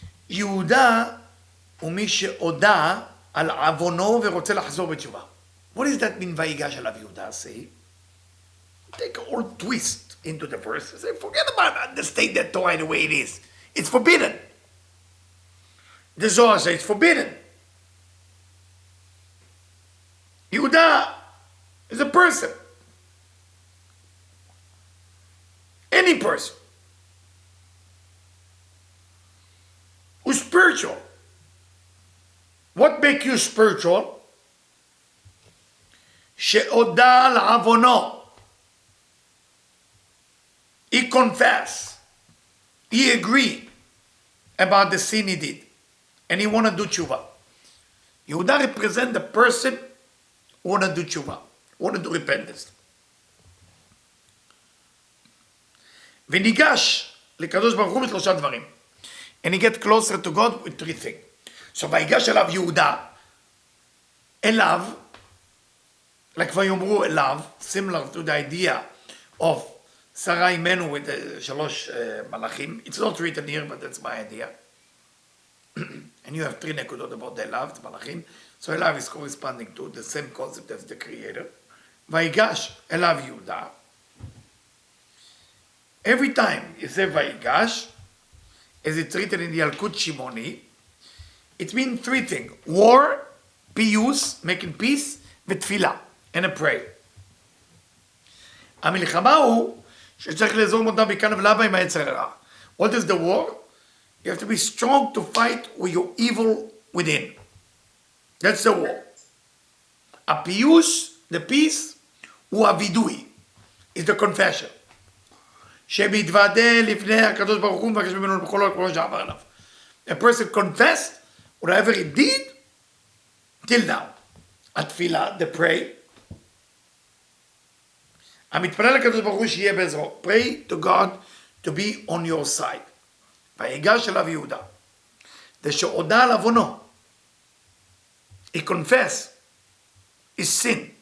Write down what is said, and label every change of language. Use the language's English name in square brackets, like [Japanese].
[Hebrew] יהודה הוא מי שהודה על עוונו ורוצה לחזור בתשובה. [English] What does that mean, Vayigash עליו יהודה say? Take a whole twist into the verse and say, forget about the state that Torah the way it is. It's forbidden. The Zohar says it's forbidden. Yehuda is a person. Any person who's spiritual. What makes you spiritual? [Hebrew] שהודה על עוונו. [English] He confessed. He agreed about the sin he did. And he want to do tshuva. Yehuda represents the person who want to do tshuva, want to do repentance. [Hebrew] וניגש לקדוש ברוך הוא בשלושה דברים. [English] And he get closer to God with three things. So [Hebrew] ויגש אליו יהודה, [English] אליו, like [Hebrew] ויאמרו אליו, [English] similar to the idea of שרה אימנו with the שלוש מלאכים. It's not written here, but that's my idea. And you have three נקודות about the אליו, the מלאכים. So אליו is corresponding to the same concept as the creator. [Hebrew] ויגש אליו יהודה. [English] Every time you say ויגש, as it's written in the Yalkut Shimoni, it means three things. War, פיוס, making peace, ותפילה, and a prayer. [Hebrew] המלחמה הוא שצריך לאזור מותם מכאן ולהבא עם היצר הרע. [English] What is the war? You have to be strong to fight with your evil within. That's the war. הפיוס, the peace, [Hebrew] הוא הווידוי. [English] Is the confession. [Hebrew] שמתוודה לפני הקדוש ברוך הוא ומבקש ממנו בכל כל שעבר עליו. [English] A person confessed whatever he did till now. התפילה, the pray. [Hebrew] המתפלל לקדוש ברוך הוא שיהיה בעזרו. [English] Pray to God to be on your side. [Hebrew] ויגש אליו יהודה. זה שהודה על עוונו. [English] He confessed his sin.